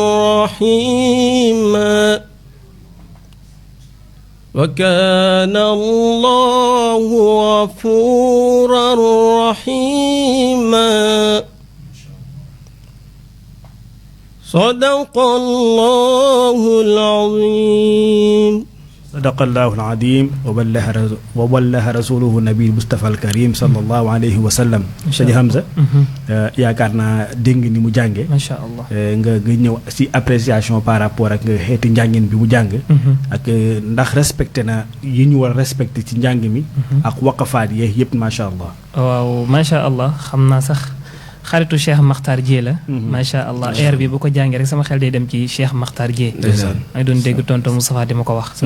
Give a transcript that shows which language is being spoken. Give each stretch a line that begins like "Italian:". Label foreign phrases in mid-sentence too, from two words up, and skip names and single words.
Arabic: رحيما وكان الله غفورا رحيما صدق الله العظيم صدق الله العظيم وبلغ رسوله النبي المصطفى الكريم صلى الله عليه وسلم
Wolof: Sëñ Hamza yaakaar naa dégg ni mu jànge
Arabic: ما شاء الله
Wolof: nga ñëw si
French: appréciation par rapport
Wolof: ak xeeti njàngin bi mu jàng ak ndax respecté na yi ñu war a respecté ci njàng mi ak waqafaat yeeg yëpp
Arabic: ما شاء الله
Wolof: waaw
Arabic: ما شاء الله
Wolof: xam naa sax xaritu Cheikh Makhtar Dieye la
Arabic: ما شاء الله
Wolof: air bi bu ko jàngee rek sama xel day dem ci Cheikh Makhtar Dieye maa ngi doon dégg tonton Moustapha di ma ko wax